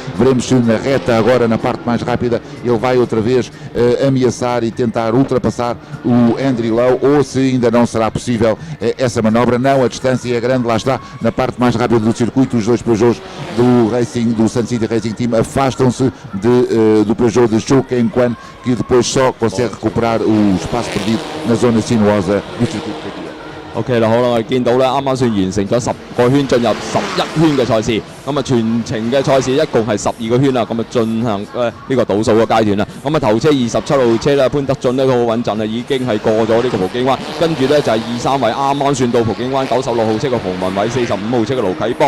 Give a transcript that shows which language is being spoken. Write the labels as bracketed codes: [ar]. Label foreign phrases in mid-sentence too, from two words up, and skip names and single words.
[pt] Veremos se na reta, agora na parte mais rápida, ele vai outra vez ameaçar e tentar ultrapassar o Andrew Lowe, ou se ainda não será possível essa manobra. Não, a distância é grande, lá está, na parte mais rápida do circuito, os 2 Peugeots do SUNCITY Racing Team afastam-se do Peugeot de Cho Keng Kwan, que depois só consegue recuperar o espaço perdido na zona sinuosa do circuito. [yue] OK 啦，好啦，我哋見到咧，啱啱算完成咗10個圈，進入11圈嘅賽事。咁啊，全程嘅賽事一共係12個圈啦。咁啊，進行呢個倒數嘅階段啦。咁啊，頭車27號車咧，潘德俊咧都好穩陣啊，已經係過咗呢個葡京灣。跟住咧就係2、3位啱啱算到葡京灣96號車嘅馮文偉、45號車嘅盧啟邦。